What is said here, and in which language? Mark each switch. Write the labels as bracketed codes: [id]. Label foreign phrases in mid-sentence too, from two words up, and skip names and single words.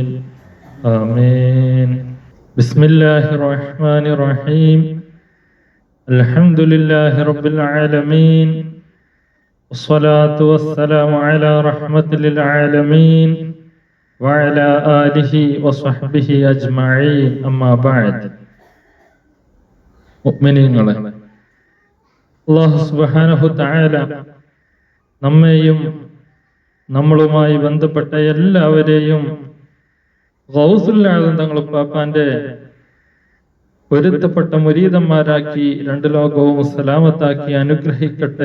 [ar] آمين. بسم الله الرحمن الرحيم. الحمد لله رب العالمين والصلاة والسلام على رحمة للعالمين وعلى آله وصحبه أجمعين. أما بعد. [ml] മുഅ്മിനീങ്ങളെ, [ar] الله سبحانه تعالى [ml] നമ്മെയും നമ്മളുമായി ബന്ധപ്പെട്ട എല്ലാവരെയും ഗൗസുൽ ആദം തങ്ങൾ പാപ്പാന്റെ പൊരുത്തപ്പെട്ട മുരീദന്മാരാക്കി രണ്ടു ലോകവും സലാമത്താക്കി അനുഗ്രഹിക്കട്ടെ.